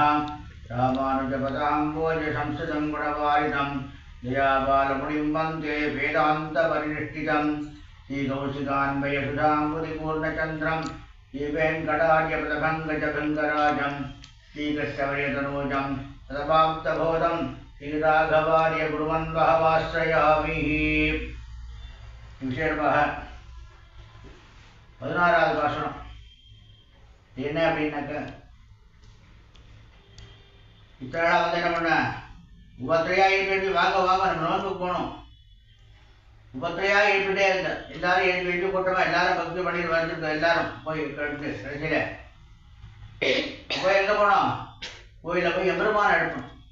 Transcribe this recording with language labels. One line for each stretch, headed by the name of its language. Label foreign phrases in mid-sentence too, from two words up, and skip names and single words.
Sanskrit: रामानुजपदाम्बोजसंस्कृतं गुणवारिधं दयाबालमुनिं वन्दे वेदान्तपरिनिष्ठितं श्रीकौशिकान्वयसुधाम्बुधिपूर्णचन्द्रं श्रीवेङ्कटार्यपदभङ्गजभङ्गराजं श्रीकृष्णवर्यतनूजं तदपाप्तबोधं श्रीराघवार्य गुरुवन्वहवाश्रयामि।
Tamil: विशेषமாக 16வது பாசனம் என்ன அப்படின்னாக்க, இத்தனை வந்து என்ன பண்ண உபத்திரையா எழுப்பி வாங்க வாங்க நம்ம நோன்புக்கு போகணும். உபத்திரையா எழுப்பிட்டே இருந்த எல்லாரும் எழுப்பி கூட்டமா எல்லாரும் பக்தி பண்ணிட்டு வந்துருக்க எல்லாரும் போய் கடைசியில போய் எங்க போனோம், கோயில போய் எம்பெருமான எழுப்பணும்.